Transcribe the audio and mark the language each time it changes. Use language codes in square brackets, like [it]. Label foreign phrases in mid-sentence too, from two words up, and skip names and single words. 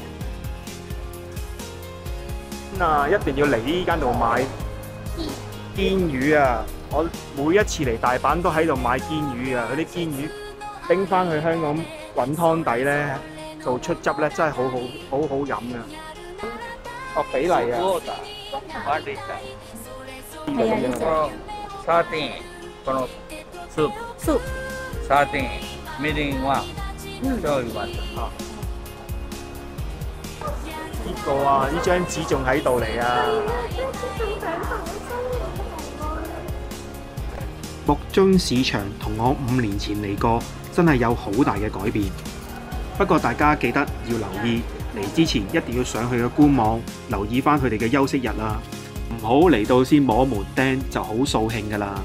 [yue] 嗱，一定要嚟呢間度買堅魚啊！我每一次嚟大阪都喺度買堅魚啊！嗰啲堅魚拎翻去香港滾湯底咧，做出汁咧，真係好飲啊！哦，比例啊！係啊， [ja] サーティン、このスープ、 [yue] soup， [ja] サーティン、みりんは醤油は [yue] 呢個啊，呢張紙仲喺度嚟啊！木津市場同我5年前嚟過，真係有好大嘅改變。不過大家記得要留意，嚟之前一定要上去嘅官網，留意翻佢哋嘅休息日啦，唔好嚟到先摸門釘就好掃興㗎啦。